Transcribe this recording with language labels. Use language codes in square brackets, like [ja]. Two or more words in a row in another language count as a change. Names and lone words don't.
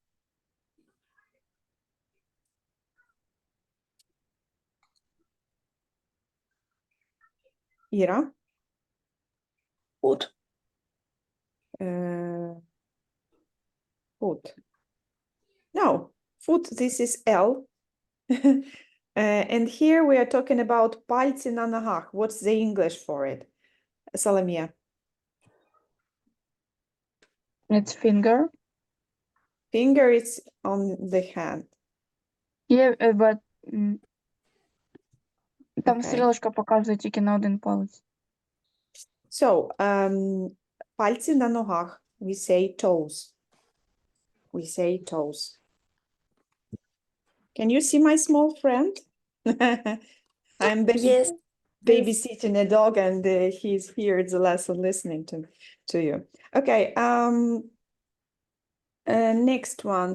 [en] Ira? Foot. Foot. No, foot, this is L. And here we are talking about [uk] пальці на ногах. [en] What's the English for it? Salamia. It's finger. Finger is on the hand. Yeah, but там Okay. [uk] стрілочка показує тільки на один палець. So, пальці на ногах, [en] we say toes. We say toes. Can you see my small friend? I'm Yes. babysitting a dog and he's here at the lesson listening to you. Okay, next one.